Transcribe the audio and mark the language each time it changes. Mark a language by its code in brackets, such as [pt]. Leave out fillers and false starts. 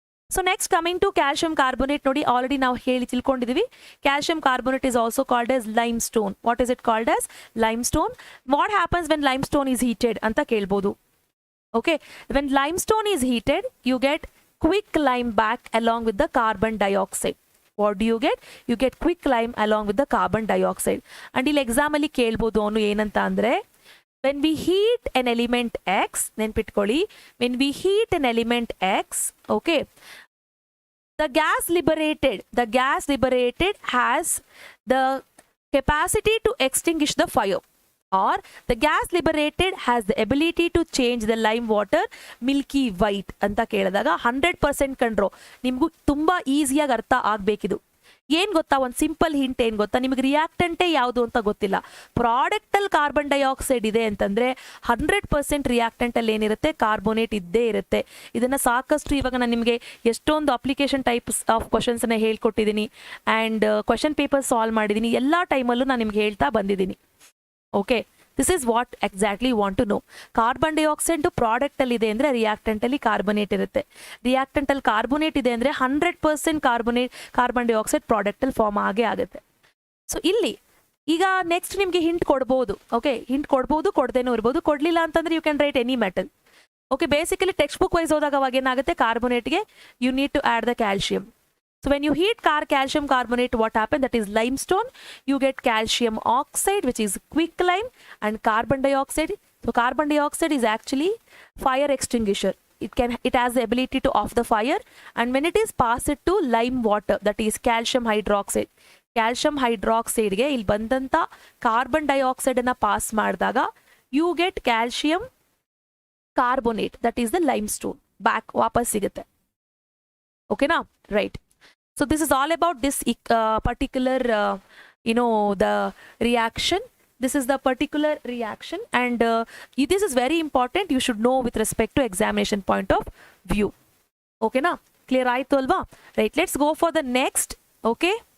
[en] so next coming to calcium carbonate, [kn] ನೋಡಿ already ನಾವು ಹೇಳಿ ತಿಳ್ಕೊಂಡಿದ್ದೀವಿ. [en] Calcium carbonate is also called as limestone. What is it called as? Limestone. What happens when limestone is heated [kn] ಅಂತ ಕೇಳ್ಬೋದು. [en] Okay, when limestone is heated you get quick lime back along with the carbon dioxide. What do you get? You get quick lime along with the carbon dioxide. And [kn] ಇಲ್ಲಿ exam ಅಲ್ಲಿ ಕೇಳ್ಬೋದು ಅವನು ಏನಂತ ಅಂದ್ರೆ, [en] when we heat an element X, [kn] ನೆನ್ಪಿಟ್ಕೊಳ್ಳಿ, [en] when we heat an element X, okay, the gas liberated has the capacity to extinguish the fire, or the gas liberated has the ability to change the lime water milky white [kn] ಅಂತ ಕೇಳಿದಾಗ 100% ಕಂಡ್ರೋ, ನಿಮಗೂ ತುಂಬಾ ಈಸಿಯಾಗಿ ಅರ್ಥ ಆಗ್ಬೇಕಿದು. ಏನ್ ಗೊತ್ತಾ, ಒಂದು simple hint ಏನ್ ಗೊತ್ತಾ, ನಿಮಗೆ ರಿಯಾಕ್ಟೆಂಟೇ ಯಾವುದು ಅಂತ ಗೊತ್ತಿಲ್ಲ, ಪ್ರಾಡಕ್ಟ್ ಅಲ್ಲಿ ಕಾರ್ಬನ್ ಡೈಆಕ್ಸೈಡ್ ಇದೆ ಅಂತಂದ್ರೆ 100% ರಿಯಾಕ್ಟೆಂಟ್ ಅಲ್ಲಿ ಏನಿರುತ್ತೆ, ಕಾರ್ಬೋನೇಟ್ ಇದ್ದೇ ಇರುತ್ತೆ. ಇದನ್ನ ಸಾಕಷ್ಟು ಇವಾಗ ನಾನು ನಿಮಗೆ ಎಷ್ಟೊಂದು ಅಪ್ಲಿಕೇಶನ್ ಟೈಪ್ಸ್ ಆಫ್ ಕ್ವಶನ್ಸ್ ಅನ್ನ ಹೇಳ್ಕೊಟ್ಟಿದ್ದೀನಿ ಅಂಡ್ ಕ್ವಶನ್ ಪೇಪರ್ ಸಾಲ್ವ್ ಮಾಡಿದ್ದೀನಿ, ಎಲ್ಲಾ ಟೈಮಲ್ಲೂ ನಾನು ನಿಮ್ಗೆ ಹೇಳ್ತಾ ಬಂದಿದ್ದೀನಿ. Okay, [en] This is what exactly want to know. [kn] Carbon dioxide product ಅಲ್ಲಿ ಇದೆ ಅಂದ್ರೆ ರಿಯಾಕ್ಟೆಂಟ್ ಅಲ್ಲಿ ಕಾರ್ಬೋನೇಟ್ ಇರುತ್ತೆ. ರಿಯಾಕ್ಟೆಂಟ್ ಅಲ್ಲಿ ಕಾರ್ಬೋನೇಟ್ ಇದೆ ಅಂದ್ರೆ 100% ಕಾರ್ಬನ್ ಡೈಆಕ್ಸೈಡ್ ಪ್ರಾಡಕ್ಟ್ ಅಲ್ಲಿ ಫಾರ್ಮ್ ಆಗೇ ಆಗುತ್ತೆ. ಸೊ ಇಲ್ಲಿ ಈಗ ನೆಕ್ಸ್ಟ್ ನಿಮ್ಗೆ ಹಿಂಟ್ ಕೊಡ್ಬೋದು. ಓಕೆ, ಹಿಂಟ್ ಕೊಡ್ಬೋದು, ಕೊಡದೇನೂ ಇರ್ಬೋದು. ಕೊಡ್ಲಿಲ್ಲ ಅಂತಂದ್ರೆ [en] You can write any metal. [kn] Okay, basically text book wise ಹೋದಾಗ ಅವಾಗ ಏನಾಗುತ್ತೆ, ಕಾರ್ಬೋನೇಟ್ಗೆ [en] You need to add the calcium. So when you heat calcium carbonate, what happens? That is limestone. You get calcium oxide, which is quick lime, and carbon dioxide. So carbon dioxide is actually fire extinguisher. It has the ability to off the fire, and when it is passed to lime water, that is calcium hydroxide. Calcium hydroxide ge [kn] ಇಲ್ಲಿ ಬಂದಂತ carbon dioxide ಅನ್ನ pass ಮಾಡಿದಾಗ [en] you get calcium carbonate, that is the limestone back [kn] ವಾಪಸ್ ಸಿಗುತ್ತೆ. [en] ಓಕೆನಾ, right. So this is all about this particular, the reaction. This is the particular reaction, and this is very important. You should know with respect to examination point of view. Okay na? Clear [kn] ಆಯ್ತು ಅಲ್ವಾ? [en] Right. Let's go for the next. Okay.